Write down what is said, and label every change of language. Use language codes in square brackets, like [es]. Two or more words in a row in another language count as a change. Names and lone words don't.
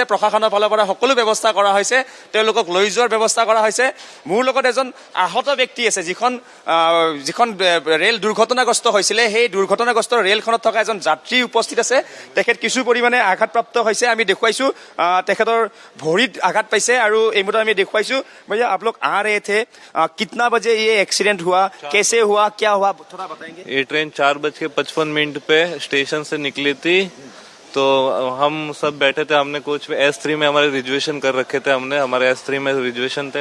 [as] প্ৰশাসনৰ ফালৰ পৰা সকলো ব্যৱস্থা কৰা হৈছে, তেওঁলোকক লৈ যোৱাৰ ব্যৱস্থা কৰা হৈছে। মোৰ লগত এজন আহত ব্যক্তি আছে, যিখন ৰেল দুৰ্ঘটনাগ্ৰস্ত হৈছিলে সেই দুৰ্ঘটনাগ্ৰস্ত ৰেলখনত থকা এজন যাত্ৰী উপস্থিত আছে। তেখেত কিছু পৰিমাণে আঘাতপ্ৰাপ্ত হৈছে, আমি দেখুৱাইছোঁ। তেখেতৰ ভৰিত আঘাত পাইছে আৰু এই মুহূৰ্তত আমি দেখুৱাইছোঁ। [hi] भैया आप लोग आ रहे थे, कितना बजे ये एक्सीडेंट हुआ, कैसे हुआ, क्या हुआ, थोड़ा बताएंगे। ये ट्रेन 4:55 पे स्टेशन से निकली थी, तो हम सब बैठे थे। हमने कोच पे S3 में हमारे रिजर्वेशन कर रखे थे, हमारे S3 में रिजर्वेशन थे।